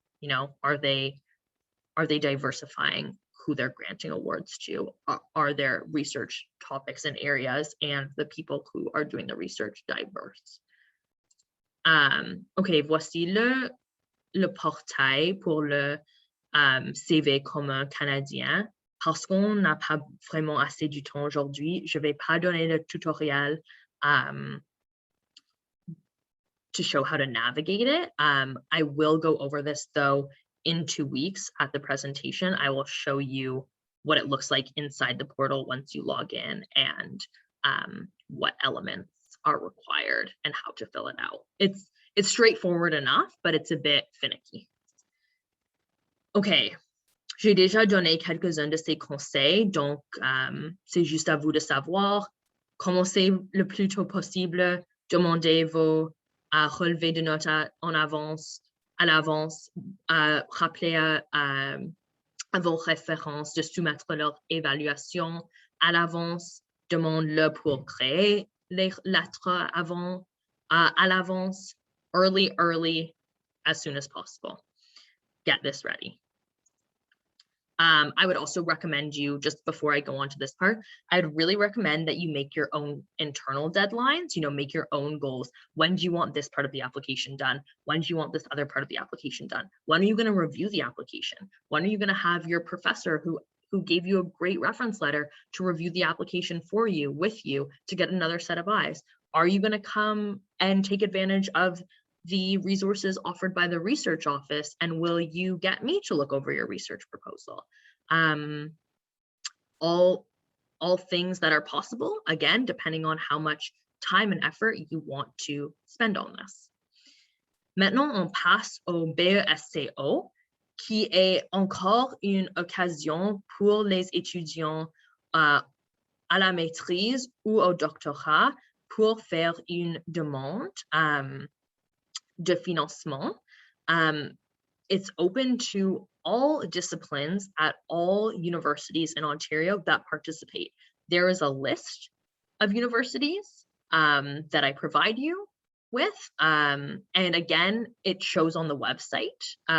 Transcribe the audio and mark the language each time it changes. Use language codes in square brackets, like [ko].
[en] You know, are they diversifying who they're granting awards to? Are their research topics and areas and the people who are doing the research diverse? [fr] Ok, voici le portail pour le CV commun canadien. Parce qu'on n'a pas vraiment assez du temps aujourd'hui, je ne vais pas donner le tutoriel [en] to show how to navigate it. I will go over this though in 2 weeks at the presentation. I will show you what it looks like inside the portal once you log in and what elements are required and how to fill it out. It's straightforward enough, but it's a bit finicky. Okay. [fr] J'ai déjà donné quelques-uns de ces conseils, donc c'est juste à vous de savoir. Commencez le plus tôt possible, demandez vos relevés de notes à l'avance, rappelez à vos références de soumettre leur évaluation à l'avance, demande-le pour créer les lettres à l'avance, [en] early, as soon as possible. Get this ready. I would also recommend you, just before I go on to this part, I'd really recommend that you make your own internal deadlines, you know, make your own goals. When do you want this part of the application done? When do you want this other part of the application done? When are you going to review the application? When are you going to have your professor who gave you a great reference letter to review the application for you, with you, to get another set of eyes? Are you going to come and take advantage of the resources offered by the research office, and will you get me to look over your research proposal? All things that are possible, again, depending on how much time and effort you want to spend on this. [fr] Maintenant, on passe au BESCO, qui est encore une occasion pour les étudiants à la maîtrise ou au doctorat pour faire une demande de financement. [en] It's open to all disciplines at all universities in Ontario that participate. There is a list of universities that I provide you with, and again, it shows on the website.